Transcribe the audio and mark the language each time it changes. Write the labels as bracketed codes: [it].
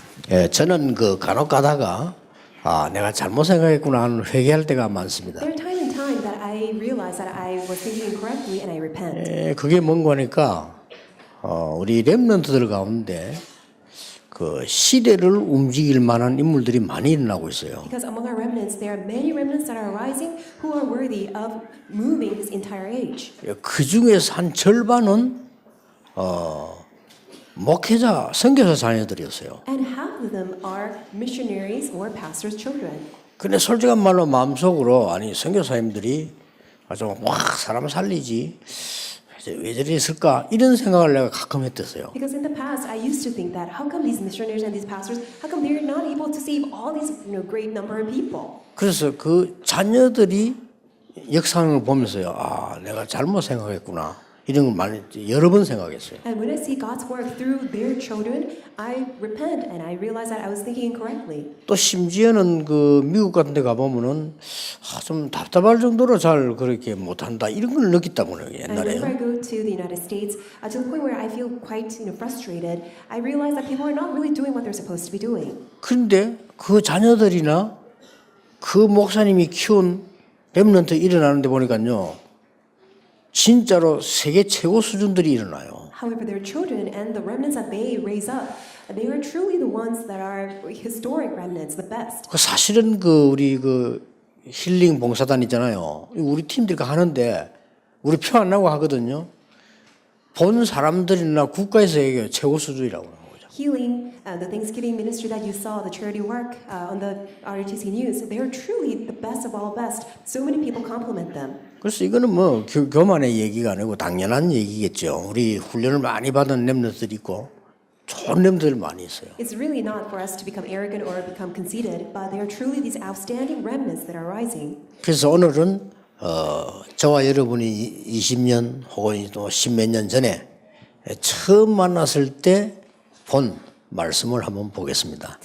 [ko] 예, 저는 그 간혹 가다가 내가 잘못 생각했구나 하는 회개할 때가 많습니다. [en] There are time and time that I realize that I was thinking incorrectly and I repent. [ko] 예, 그게 뭔가 하니까 우리 렘넌트들 가운데 그 시대를 움직일 만한 인물들이 많이 일어나고 있어요. [en] Because among our remnants, there are many remnants that are arising who are worthy of moving this entire age. [ko] 예, 그 중에서 한 절반은 목회자, 선교사 자녀들이었어요. [en] And half of them are missionaries or pastors' children. [ko] 근데 솔직한 말로 마음속으로 아니 선교사님들이 좀 확 사람 살리지 왜 저리 있을까 이런 생각을 내가 가끔 했었어요. [en] Because in the past, I used to think that how come these missionaries and these pastors, how come they're not able to save all these great number of people? [ko] 그래서 그 자녀들이 역상을 보면서요, 내가 잘못 생각했구나 이런 걸 많이 여러 번 생각했어요. [en] And when I see God's work through their children, I repent and I realize that I was thinking incorrectly. [ko] 또 심지어는 그 미국 같은 데 가보면은 좀 답답할 정도로 잘 그렇게 못한다 이런 걸 느꼈다고요 [en] And whenever I [ko] 옛날에요. [en] go to the United States, to the point where I feel quite frustrated, I realize that people are not really doing what they're supposed to be doing. [ko] 그런데 그 자녀들이나 그 목사님이 키운 렘넌트 일어나는데 보니까요, 진짜로 세계 최고 수준들이 일어나요. [en] However, their children and the remnants that they raise up, they are truly the ones that are historic remnants, the best. [ko] 그 사실은 그 우리 그 힐링 봉사단 있잖아요. 우리 팀들이 하는데 우리 표 안 나고 하거든요. 본 사람들이나 국가에서 얘기해요. 최고 수준이라고 하는 거죠. [en] Healing, the Thanksgiving ministry that you saw, the charity work on the RTC News, they are truly the best of all best. So many people compliment them. [ko] 그래서 이거는 뭐 교만의 얘기가 아니고 당연한 얘기겠죠. 우리 훈련을 많이 받은 렘넌트들이 있고 좋은 렘넌트들 많이 있어요. [en] It's really not for us to become arrogant or become conceited, but they are truly these outstanding remnants that are rising. [ko] 그래서 오늘은 저와 여러분이 20년 혹은 또 10몇 년 전에 처음 만났을 때 본 말씀을 한번 보겠습니다.